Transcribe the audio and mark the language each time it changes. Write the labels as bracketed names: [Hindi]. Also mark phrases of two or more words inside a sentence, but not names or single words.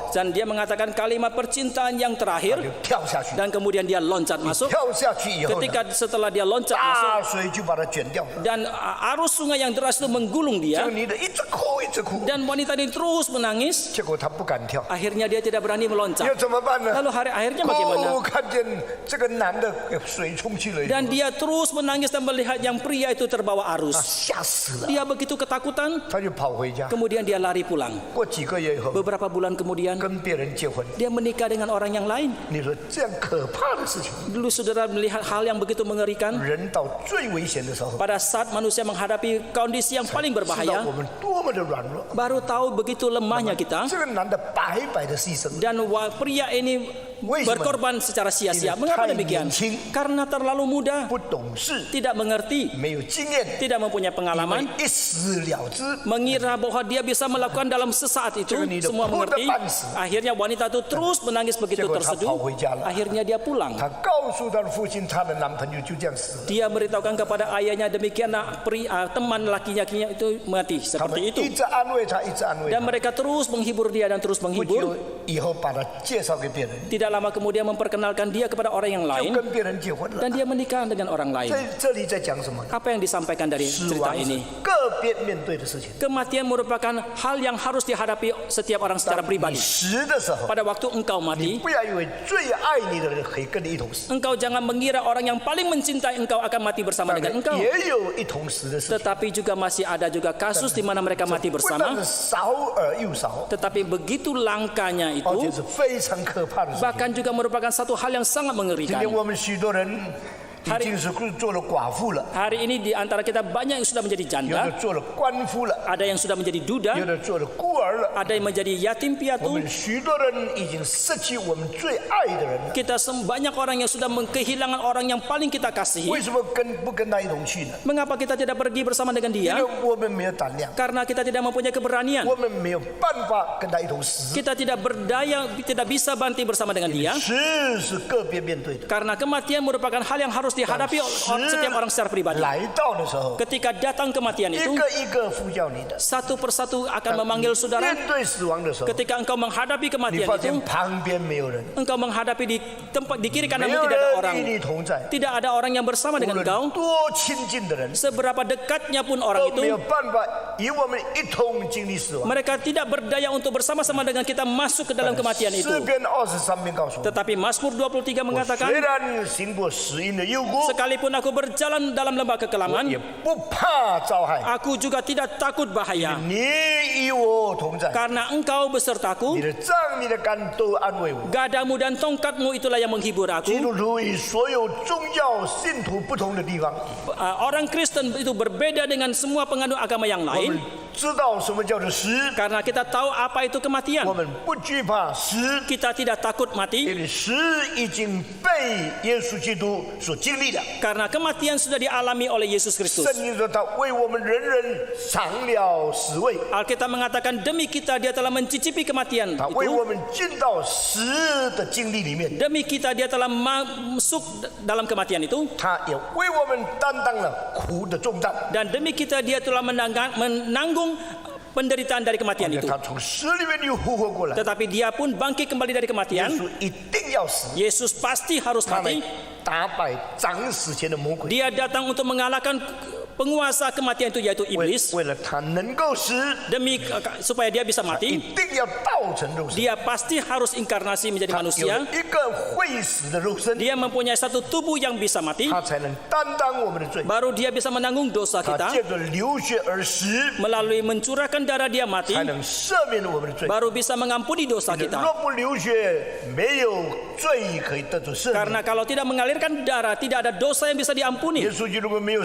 [Indonesian] Dan dia mengatakan kalimat percintaan yang [Chinese] 他 [Indonesian] terakhir. [Chinese] 就跳下去。 [Indonesian] Dan kemudian dia loncat masuk. [Chinese] 跳下去以后呢， [Indonesian] Ketika setelah dia loncat masuk [Chinese] 大水就把他卷掉了。 [Indonesian] dan arus sungai yang deras itu menggulung [Chinese] 这 [Indonesian] dia [Chinese] 个女的一直哭，一直哭， [Indonesian] dan wanita ini terus menangis. [Chinese] 结果她不敢跳。 [Indonesian] Akhirnya dia tidak berani [Chinese] 要 [Indonesian] meloncat. [Chinese] 怎么办呢？ [Indonesian] Lalu akhirnya bagaimana? [Chinese] 哦，看见这个男的给水冲去了以后， [Indonesian] Dan dia terus menangis dan melihat yang pria itu terbawa [Chinese] 他 [Indonesian] arus. [Chinese] 吓死了， [Indonesian] Dia begitu ketakutan, [Chinese] 他就跑回家。 [Indonesian] kemudian dia lari pulang. [Chinese] 过几个月以后， [Indonesian] Beberapa bulan kemudian [Chinese] 跟别人结婚。 [Indonesian] dia menikah dengan orang yang lain. [Chinese] 你说这样可怕的事情， [Indonesian] Dulu saudara melihat hal yang begitu mengerikan. [Chinese] 人到最危险的时候， [Indonesian] Pada saat manusia menghadapi kondisi yang paling [Chinese] 知道 [Indonesian] berbahaya, [Chinese] 我们多么的软弱。 [Indonesian] baru tahu begitu lemahnya kita. [Chinese] 这个男的白白的牺牲， [Indonesian] Dan pria ini berkorban secara sia-sia. Ini Mengapa [Chinese] 太 [Indonesian] demikian? [Chinese] 年轻。 [Indonesian] Karena terlalu muda, [Chinese] 不懂事， [Indonesian] tidak mengerti, [Chinese] 没有经验， [Indonesian] tidak mempunyai [Chinese] 以 [Indonesian] pengalaman, [Chinese] 为一死了之。 [Indonesian] mengira bahwa dia bisa melakukan dalam sesaat itu. Jangan hidup Semua mengerti. muda pansi. Akhirnya wanita itu terus menangis begitu Jangan terseduh. tak tahu. Akhirnya dia pulang. [Chinese] 她告诉她的父亲，她的男朋友就这样死了。 [Indonesian] Dia beritahukan kepada ayahnya demikian teman lakinya itu mati [Chinese] 他们 [Indonesian] seperti itu. [Chinese] 一直安慰她，一直安慰 [Indonesian] Dan [Chinese] 她。 [Indonesian] mereka terus menghibur dia dan terus [Chinese] 不久 [Indonesian] menghibur. [Chinese] 以后，把她介绍给别人， [Indonesian] Tidak lama kemudian memperkenalkan dia kepada orang yang [Chinese] 就 [Indonesian] lain [Chinese] 跟别人结婚了。 [Indonesian] dan dia menikah dengan orang lain. [Chinese] 这里在讲什么？ [Indonesian] Apa yang disampaikan dari [Chinese] 死 [Indonesian] cerita [Chinese] 亡是 [Indonesian] ini? [Chinese] 个别面对的事情。 [Indonesian] Kematian merupakan hal yang harus dihadapi setiap orang secara [Chinese] 你 [Indonesian] pribadi. [Chinese] 死的时候， [Indonesian] Pada waktu engkau [Chinese] 你 [Indonesian] mati, [Chinese] 不要以为最爱你的人可以跟你一同死， [Indonesian] engkau jangan mengira orang yang paling mencintai engkau akan mati bersama [Chinese] 但 [Indonesian] dengan engkau. [Chinese] 也有一同死的事情。 [Indonesian] Tetapi juga masih ada juga kasus di mana mereka mati [Chinese] 不但 [Indonesian] bersama. [Chinese] 是少而又少， [Indonesian] Tetapi begitu langkanya [Chinese] 而且 [Indonesian] itu [Chinese] 是非常可怕的事情。 [Indonesian] bahkan juga merupakan satu hal yang sangat [Chinese] 今 [Indonesian] mengerikan. [Chinese] 天我们许多人已经是做了寡妇了， [Indonesian] Hari ini di antara kita banyak yang sudah menjadi [Chinese] 有的 [Indonesian] janda, [Chinese] 做了官夫了， [Indonesian] ada yang sudah menjadi [Chinese] 有 [Indonesian] duda, [Chinese] 的做了孤儿了。 [Indonesian] ada yang menjadi yatim [Chinese] 我 [Indonesian] piatu. [Chinese] 们许多人已经失去我们最爱的人了， [Indonesian] Kita banyak orang yang sudah kehilangan orang yang paling kita [Chinese] 为 [Indonesian] kasihi. [Chinese] 什么不跟他一同去呢？ [Indonesian] Mengapa kita tidak pergi bersama dengan [Chinese] 因 [Indonesian] dia? [Chinese] 为我们没有胆量， [Indonesian] Karena kita tidak mempunyai keberanian. [Chinese] 我们没有办法跟他一同死。 [Indonesian] Kita tidak berdaya, tidak bisa banti bersama dengan dia. [Chinese] 死是个别面对的， [Indonesian] Karena kematian merupakan hal yang harus dihadapi setiap orang secara pribadi. [Chinese] 来到的时候， [Indonesian] Ketika datang kematian [Chinese] 一 [Indonesian] itu, [Chinese] 个一个呼叫你的。 [Indonesian] satu persatu akan memanggil saudara. [Chinese] 面对死亡的时候， [Indonesian] Ketika engkau menghadapi [Chinese] 你 [Indonesian] kematian [Chinese] 发 [Indonesian] itu, [Chinese] 现旁边没有人， [Indonesian] engkau menghadapi di tempat di kiri [Chinese] 没 [Indonesian] kananmu [Chinese] 有 [Indonesian] tidak ada [Chinese] 人 [Indonesian] orang. [Chinese] 与你同在， [Indonesian] Tidak ada orang yang bersama [Chinese] 无 [Indonesian] dengan [Chinese] 论 [Indonesian] engkau. [Chinese] 多亲近的人 [Indonesian] Seberapa dekatnya pun orang [Chinese] 都没有 [Indonesian] itu, [Chinese] 办法与我们一同经历死亡。 [Indonesian] mereka tidak berdaya untuk bersama-sama dengan kita masuk ke dalam kematian itu. [Chinese] 诗篇23篇告诉我们， [Indonesian] Tetapi Mazmur 23 mengatakan, [Chinese] 虽然行过死荫的幽谷， [Indonesian] sekalipun aku berjalan dalam lembah kekelaman, [Chinese] 也不怕遭害， [Indonesian] aku juga tidak takut bahaya. [Chinese] 你与我同在， [Indonesian] Karena engkau besertaku, [Chinese] 你的杖、你的竿都安慰我。 [Indonesian] gadamu dan tongkatmu itulah yang menghibur [Chinese] 基 [Indonesian] aku. [Chinese] 督徒与所有宗教信徒不同的地方， [Indonesian] Orang Kristen itu berbeda dengan semua penganut agama yang [Chinese] 我 [Indonesian] lain. [Chinese] 们知道什么叫做死， [Indonesian] Karena kita tahu apa itu [Chinese] 我 [Indonesian] kematian. [Chinese] 们不惧怕死， [Indonesian] Kita tidak takut [Chinese] 因 [Indonesian] mati [Chinese] 为死已经被耶稣基督所经历的。 [Indonesian] karena kematian sudah dialami oleh Yesus Kristus. [Chinese] 圣经说他为我们人人尝了死味， [Indonesian] Alkitab mengatakan demi kita dia telah mencicipi kematian [Chinese] 他为 [Indonesian] itu. [Chinese] 我们进到死的经历里面， [Indonesian] Demi kita dia telah masuk dalam kematian itu. [Chinese] 他也为我们担当了苦的重担。 [Indonesian] Dan demi kita dia telah menanggung penderitaan dari kematian [Chinese] 而且 [Indonesian] itu. [Chinese] 他从死里面又复活过来， [Indonesian] Tetapi dia pun bangkit kembali dari [Chinese] 耶 [Indonesian] kematian. [Chinese] 稣一定要死， [Indonesian] Yesus pasti harus [Chinese] 他来 [Indonesian] mati. [Chinese] 打败掌死前的魔鬼。 [Indonesian] Dia datang untuk mengalahkan penguasa kematian itu yaitu [Chinese] 为 [Indonesian] iblis. [Chinese] 为了他能够死， [Indonesian] Demi supaya dia bisa [Chinese] 一 [Indonesian] mati, [Chinese] 定要道成肉身。 [Indonesian] dia pasti harus inkarnasi menjadi [Chinese] 他有 [Indonesian] manusia. [Chinese] 一个会死的肉身， [Indonesian] Dia mempunyai satu tubuh yang bisa mati. [Chinese] 他才能担当我们的罪。 [Indonesian] Baru dia bisa menanggung dosa [Chinese] 他 [Indonesian] kita. [Chinese] 借着流血而死， [Indonesian] Melalui mencurahkan darah dia mati, [Chinese] 才能赦免我们的罪。 [Indonesian] baru bisa mengampuni dosa [Chinese] 若 [Indonesian] kita. [Chinese] 不流血，没有罪可以得着赦免。 [Indonesian] Karena kalau tidak mengalirkan darah, tidak ada dosa yang bisa [Chinese] 耶 [Indonesian] diampuni. [Chinese] 稣基督如果没有死，